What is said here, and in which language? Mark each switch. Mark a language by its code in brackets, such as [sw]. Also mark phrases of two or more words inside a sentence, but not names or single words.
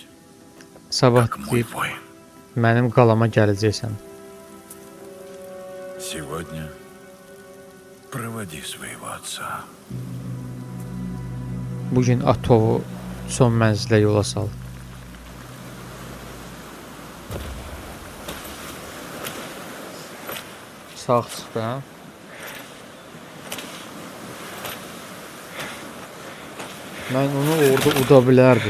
[az] Sabah [ru] как мой [az] deyir, [ru] воин. [az] mənim qalama gələcəksən. [ru] Сегодня проводи своего отца. [az] Bu gün Atovu son mənzilə yola sal. Sağ çıx da. Mən onu orada uda bilərdim.